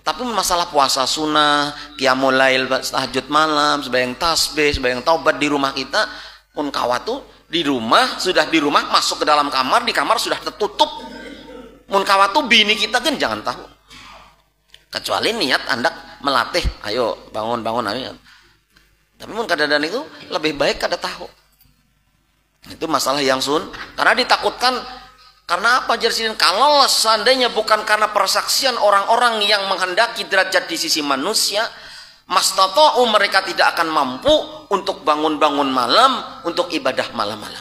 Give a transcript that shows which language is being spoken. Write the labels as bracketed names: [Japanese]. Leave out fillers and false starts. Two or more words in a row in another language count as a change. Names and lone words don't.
[Indonesian] Tapi masalah puasa sunnah, qiyamul lail, tahajud malam, sembahyang tasbih, sembahyang taubat di rumah kita, mun kawat tuh di rumah, sudah di rumah masuk ke dalam kamar, di kamar sudah tertutup. [Banjar] Mun kawat tuh bini kita kan jangan tahu. Kecuali niat hendak melatih, ayo bangun ayo. Tapi mun kadang itu lebih baik kada tahu. [Indonesian] Itu masalah yang karena ditakutkan. Karena apa Jarsidin? Kalau seandainya bukan karena persaksian orang-orang yang menghendaki derajat di sisi manusia, mastata'u mereka tidak akan mampu untuk bangun-bangun malam, untuk ibadah malam-malam.